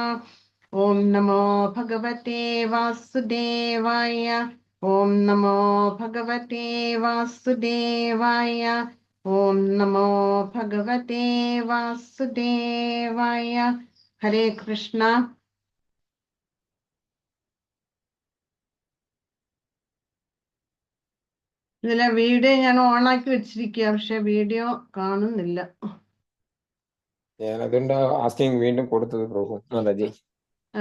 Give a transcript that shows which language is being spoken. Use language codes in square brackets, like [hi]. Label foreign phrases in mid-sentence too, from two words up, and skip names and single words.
[sa] ॐ नमो भगवते वासुदेवाय। ॐ नमो भगवते वासुदेवाय। ॐ नमो भगवते वासुदेवाय। हरे कृष्ण। [ml] ഇതിലെ വീഡിയോ ഞാൻ ഓണാക്കി വെച്ചിരിക്കുക, പക്ഷെ വീഡിയോ കാണുന്നില്ല. ഞാനതുകൊണ്ട് ആസ്കിങ് വീണ്ടും കൊടുത്തത് പ്രഭു മാതാജി. ആ